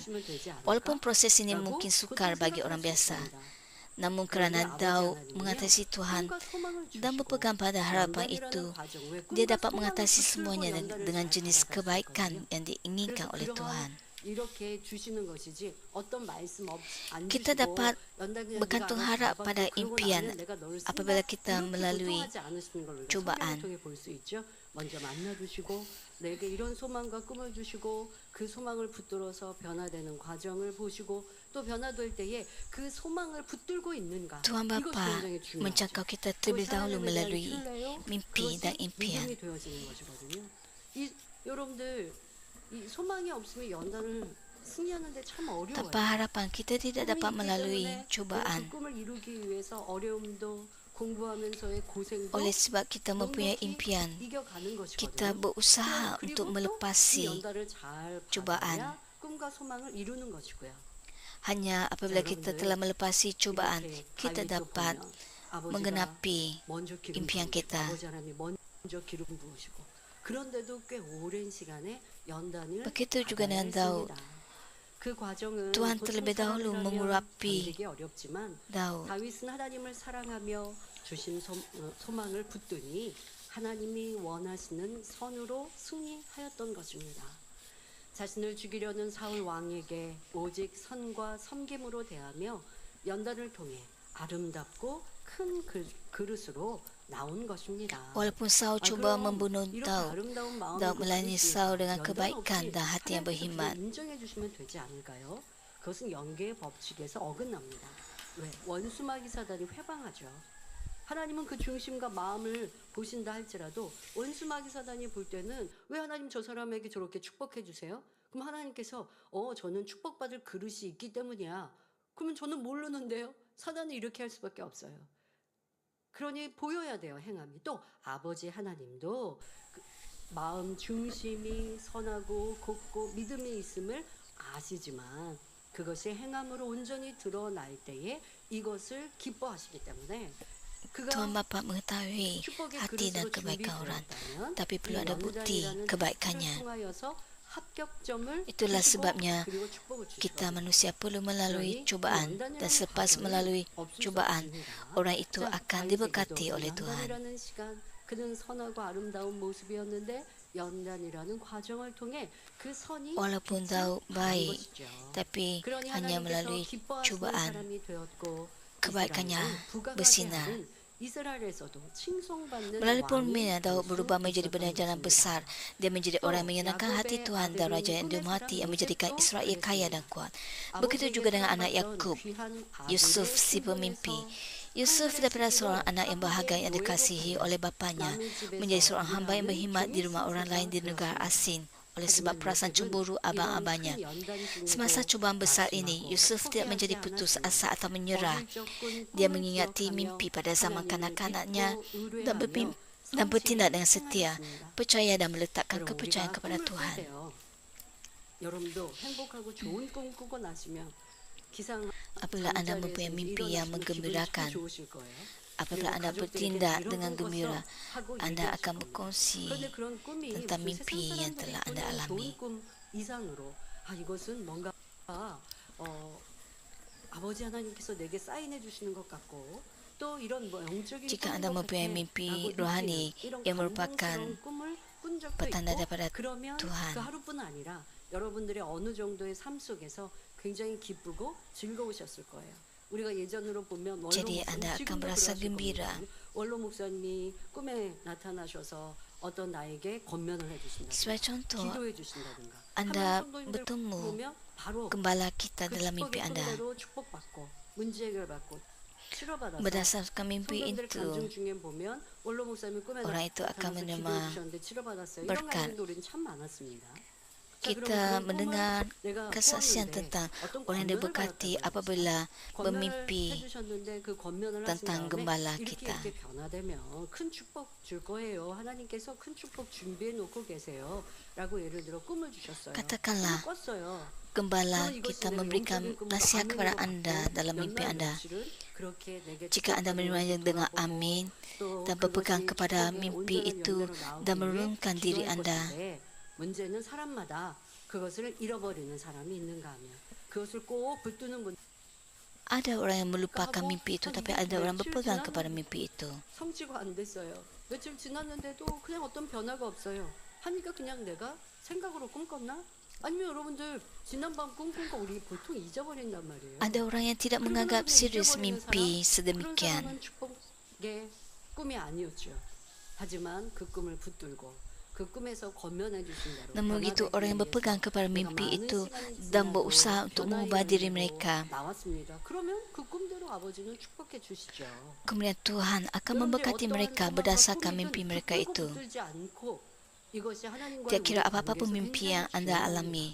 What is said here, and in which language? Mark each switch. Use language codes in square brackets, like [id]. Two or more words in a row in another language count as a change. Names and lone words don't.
[ms] Walaupun proses ini mungkin sukar bagi orang biasa, namun kerana Daud mengatasi Tuhan dan berpegang pada harapan itu, dia dapat mengatasi semuanya dengan jenis kebaikan yang diinginkan oleh Tuhan. Kita dapat bergantung harap pada impian apabila kita melalui cubaan. [ko] 먼저 만나주시고 내게 이런 소망과 꿈을 주시고 그 소망을 붙들어서 변화되는 과정을 보시고 또 변화될 때에 그 소망을 붙들고 있는가 [ms] Tuhan [ko] 이것이 [ms] Bapa [ko] 굉장히 중요하죠. [ms] menjangkau kita terlebih dahulu melalui mimpi dan impian. [ko] 인정이 되어지는 것이거든요. 이 여러분들 이 소망이 없으면 연단을 승리하는데 참 어려워요. [ms] Tanpa harapan, kita tidak dapat melalui cubaan. [ko] 그 꿈을 이루기 위해서 어려움도 공부하면서의 고생도 [ms] Oleh sebab kita mempunyai impian, [ko] 이겨가는 것이거든요. [ms] kita berusaha [ko] 그리고 [ms] untuk [ko] 또 이 [ms] melepasi [ko] 연단을 잘 [ms] cubaan. [ko] 받아야 꿈과 소망을 이루는 것이고요. [ms] Hanya apabila kita telah melepasi cubaan, kita dapat menggenapi impian kita. [ko] 아버지 하나님이 먼저 기름 부으시고 그런데도 꽤 오랜 시간에 연단을 [ms] Begitu juga dengan Daud. [ko] 그 과정은 [ms] Tuhan terlebih dahulu mengurapi [ko] 견디기 어렵지만 [ms] Daud. [ko] 다윗은 하나님을 사랑하며 주신 소망을 붙드니 하나님이 원하시는 선으로 승리하였던 것입니다. 자신을 죽이려는 사울 왕에게 오직 선과 섬김으로 대하며 연단을 통해 아름답고 큰 그릇으로 나온 것입니다. [ms] Walaupun Saul cuba membunuh Daud, Daud melayani Saul dengan kebaikan dan hati yang berkhidmat. [ko] 인정해 주시면 되지 않을까요? 그것은 연계의 법칙에서 어긋납니다. 왜? 원수마귀 사단이 회방하죠. 하나님은 그 중심과 마음을 보신다 할지라도 원수마귀 사단이 볼 때는 왜 하나님 저 사람에게 저렇게 축복해 주세요? 그럼 하나님께서 저는 축복받을 그릇이 있기 때문이야. 그러면 저는 모르는데요. 사단은 이렇게 할 수밖에 없어요. 그러니 보여야 돼요, 행함이. 또 아버지 하나님도 그 마음 중심이 선하고 곱고 믿음이 있음을 아시지만 그것이 행함으로 온전히 드러날 때에 이것을 기뻐하시기 때문에 [ms] Tuhan Bapa mengetahui [ko] 축복의 [ms] hati dan [ko] 그릇으로 [ms] kebaikan orang, [ko] 준비되었다면 [ms] tapi [ko] 이 [ms] perlu ada bukti [ko] 연단이라는 [ms] kebaikannya. [ko] 틀을 통하여서 합격점을 [ms] Itulah [ko] 주시고 [ms] sebabnya [ko] 그리고 축복을 [ms] kita [ko] 주시거든요. [ms] manusia perlu melalui [ko] 그러니 이 [ms] cubaan, dan [ko] 연단이라는 [ms] selepas [ko] 과정은 [ms] melalui [ko] 없을 수 [ms] cubaan, [ko] 없습니다. [ms] orang itu [ko] 자, [ms] akan [ko] 다윗에게도 [ms] diberkati oleh Tuhan. [ko] 연단이라는 시간 그는 선하고 아름다운 모습이었는데 연단이라는 과정을 통해 그 선이 [ms] Walaupun [ko] 빛을 [ms] tahu [ko] 발한 [ms] baik, [ko] 것이죠. [ms] tapi [ko] 그러니 [ms] hanya [ko] 하나님께서 [ms] melalui [ko] 기뻐하시는 [ms] cubaan [ko] 사람이 되었고 [ms] kebaikannya [ko] 이스라엘은 부각하게 [ms] bersinar. [ko] 하는 이스라엘에서도 칭송받는 [ms] Melalui [ko] 왕이 [ms] permainan Daud [ko] 될 수 [ms] berubah menjadi [ko] 있었던 [ms] benar-benar [ko] 것입니다. [ms] besar. Dia menjadi orang yang menyenangkan hati [ko] 야곱의 [ms] Tuhan dan raja yang [ko] 아들인 [ms] dirahmati yang [ko] 꿈의 [ms] menjadikan [ko] 사랑 [ms] Israel [ko] 요셉도 [ms] kaya dan kuat. Begitu [ko] 아버지에게 [ms] juga dengan anak [ko] 사랑받던 [ms] Yakub, [ko] 귀한 [ms] Yusuf [ko] 아들의 [ms] si pemimpi. [ko] 신분에서 [ms] Yusuf [ko] 하늘의 [ms] daripada [ko] 지위로 [ms] seorang anak yang bahagia yang [ko] 하나님의 [ms] dikasihi [ko] 노예로 [ms] oleh bapanya, [ko] 남의 집에서 [ms] menjadi seorang hamba yang [ko] 일하는 [ms] berkhidmat di [ko] 종이 [ms] rumah orang lain di negara [ko] 되었습니다. [ms] asing oleh sebab [ko] 하지만 [ms] perasaan [ko] 요셉은 [ms] cemburu [ko] 이런 [ms] abang-abangnya. [ko] 큰 연단 [ms] Semasa [ko] 중에도 [ms] cubaan besar ini, [ko] 낙심하고 [ms] Yusuf tidak menjadi [ko] 포기하지 [ms] putus [ko] 않았습니다. [ms] asa atau menyerah. [ko] 어릴 적군 [ms] Dia [ko] 꿈을 [ms] mengingati [ko] 기억하며 [ms] mimpi pada zaman [ko] 하나님을 [ms] kanak-kanaknya [ko] 믿고 [ms] dan [ko] 의뢰하며 [ms] dan bertindak dengan [ko] 성실히 [ms] setia, [ko] 행하였습니다. [ms] percaya dan meletakkan [ko] 여러분, [ms] kepercayaan [ko] 우리가 [ms] kepada [ko] 꿈을 꿀 [ms] Tuhan. [ko] 때요. 여러분도 행복하고 좋은 꿈 꾸고 나시면 기상 [ms] Apabila anda mempunyai mimpi yang [ko] 일어나시면 기분이 참 [ms] menggembirakan, [ko] 좋으실 거예요. [ms] apabila anda bertindak dengan gembira, anda akan berkongsi [ko] 그런데 그런 꿈이 [ms] tentang [ko] 무슨 [ms] mimpi [ko] 세상 [ms] yang [ko] 사람들이 [ms] telah anda [ko] 꾸는 [ms] alami. [ko] 좋은 꿈 이상으로 이것은 뭔가 아버지 하나님께서 내게 사인해 주시는 것 같고 또 이런 뭐 영적인 [ms] Jika [ko] 꿈인 [ms] anda [ko] 것 [ms] mempunyai [ko] 같아 [ms] mimpi [ko] 라고 [ms] rohani [ko] 느끼는 이런 [ms] yang merupakan [ko] 감동스러운 꿈을 꾼 적도 [ms] petanda [ko] 있고 [ms] daripada [ko] 그러면 [ms] Tuhan. [ko] 그 하루뿐 아니라 여러분들의 어느 정도의 삶 속에서 굉장히 기쁘고 즐거우셨을 거예요. 우리가 예전으로 보면 원로 [ms] Jadi [ko] 목사님 [ms] anda akan [ko] 지금도 [ms] merasa [ko] 그러실 [ms] gembira. [ko] 겁니다. 원로 목사님이 꿈에 나타나셔서 어떤 나에게 권면을 해주신다. [ms] Sebagai contoh, [ko] 기도해 주신다든가. [ms] anda [ko] 하면 성도님들 [ms] bertemu [ko] 보면 바로 [ms] gembala kita [ko] 그 [ms] dalam mimpi [ko] 축복의 [ms] anda. [ko] 꿈대로 축복받고 문제 해결받고 치료받아서 [ms] Berdasarkan mimpi [ko] 성도님들 [ms] itu, [ko] 간증 중에 보면 원로 목사님 꿈에 [ms] orang itu akan [ko] 나타나서 [ms] menerima [ko] 기도해 주셨는데 치료받았어요. 이런 [ms] berkat. [ko] 간증도 우리는 참 많았습니다. [ms] kita mendengar kesaksian tentang orang yang diberkati apabila bermimpi tentang gembala kita. [ko] 이렇게 변화되면 큰 축복 줄 거예요. 하나님께서 큰 축복 준비해 놓고 계세요라고 예를 들어 꿈을 주셨어요. [ms] Katakanlah, [ko] 꿈을 꿨어요. [ms] gembala kita memberikan nasihat kepada anda dalam mimpi anda. Jika anda menerimanya dengan amin dan berpegang kepada mimpi itu dan menurunkan diri anda, [ko] 문제는 사람마다 그것을 잃어버리는 사람이 있는가 하면 그것을 꼭 붙드는 분 [ms] ada orang yang melupakan mimpi itu, tapi ada orang berpegang kepada mimpi itu. [ko] 성취가 안 됐어요. 며칠 지났는데도 그냥 어떤 변화가 없어요. 하니까 그냥 내가 생각으로 꿈꿨나? 아니면 여러분들 지난밤 꿈꾼 거 우리 보통 잊어버린단 말이에요. [ms] Ada orang yang tidak menganggap serius mimpi sedemikian. [ko] 그런 사람은 축복의 꿈이 아니었죠. 하지만 그 꿈을 붙들고 그 꿈에서 권면해 주신 대로 [ms] Namun begitu, orang yang berpegang kepada mimpi itu dan berusaha untuk mengubah diri mereka, [ko] 나왔습니다. 그러면 그 꿈대로 아버지는 축복해 주시죠. [ms] kemudian Tuhan akan memberkati mereka berdasarkan mimpi mereka itu. Tidak kira apa-apa pun mimpi yang anda alami.